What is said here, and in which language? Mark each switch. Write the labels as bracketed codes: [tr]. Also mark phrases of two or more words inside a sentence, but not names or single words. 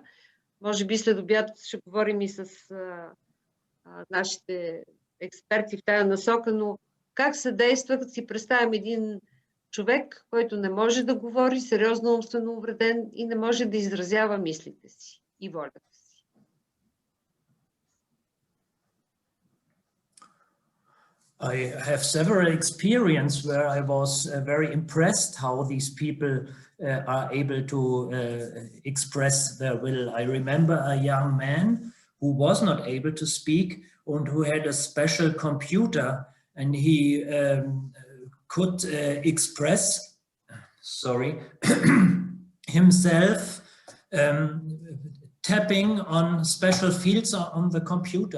[bg] Може би след обяд ще говорим и с нашите експерти в тая насока, но как се действа, като си представим един човек, който не може да говори, сериозно умствено увреден и не може да изразява мислите си и волята си. [en] I have several experience where I was very impressed how these people are able to express their will. I remember a young man who was not able to speak and who had a special computer, and he could express, himself tapping on special fields on the computer.